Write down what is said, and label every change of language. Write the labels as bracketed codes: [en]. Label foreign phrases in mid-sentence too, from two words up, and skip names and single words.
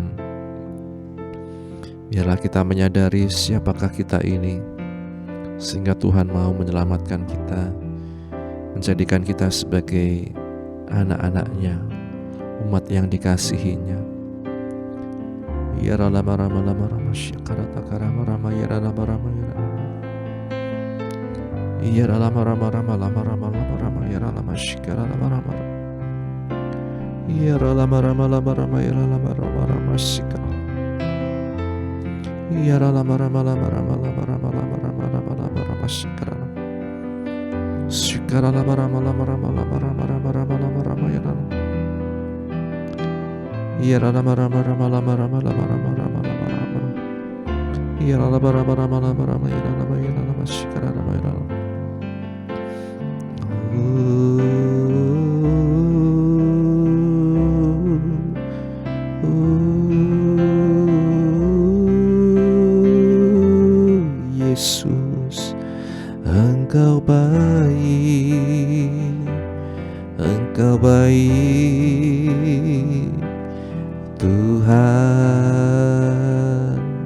[id] Biarlah kita menyadari siapakah kita ini, sehingga Tuhan mau menyelamatkan kita, menjadikan kita sebagai anak-anak-Nya, umat yang dikasihinya. Ya rama rama rama rama syakarata karama rama ya rama rama ya rama. Ya rama rama rama rama rama rama rama ya rama syakara rama rama. Ya rama rama rama rama ya rama rama rama syakara. Ya rama rama rama rama rama rama rama rama rama rama rama syakara. Syakara rama rama rama rama rama rama rama rama rama rama ya rama. Ya rama rama rama rama rama rama rama rama rama. Ya rama rama rama rama rama ya rama ya rama syakara rama ya rama. Yesus, Engkau baik, Engkau baik Tuhan.